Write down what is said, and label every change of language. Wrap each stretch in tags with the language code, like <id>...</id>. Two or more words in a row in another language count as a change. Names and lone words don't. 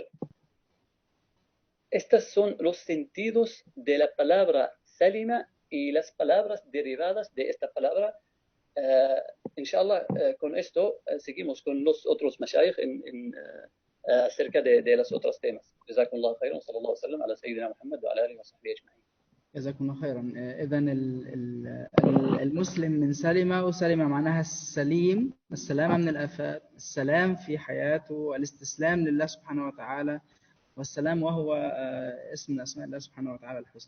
<es>Estos son los sentidos de la palabra Salima y las palabras derivadas de esta palabra. Inshallah, con esto seguimos con los otros mashayikh acerca de los otros temas.</es> <ar>جزاكم الله خيرا، صلى الله عليه وسلم على سيدنا محمد وعلى آله وصحبه أجمعين. جزاكم الله خيرا. إذا المسلم من سلمة، وسلمة معناها السليم، السلامة من الآفات، السلام في حياته، الاستسلام لله سبحانه وتعالى، والسلام وهو اسم من أسماء الله سبحانه وتعالى الحسنى.</ar>